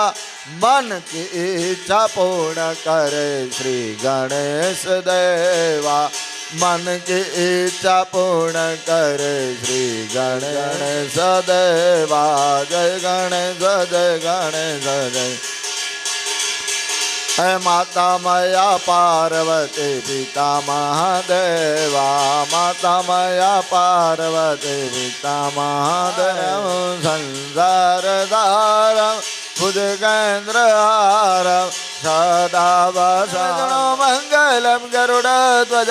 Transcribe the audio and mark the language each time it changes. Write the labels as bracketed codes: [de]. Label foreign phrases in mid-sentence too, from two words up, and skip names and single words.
[hi] मन की इच्छा पूर्ण करे श्री गणेश देवा. मन की इच्छा पूर्ण करे श्री गणेश देवा. जय गणेश जय गणेश जय. है माता मया पार्वती पिता महादेवा. माता मया पार्वती पिता महादेव. [sa] संसार धारम भुजगेन्द्रहारं सदा वसनो मंगलम गरुड़ध्वज.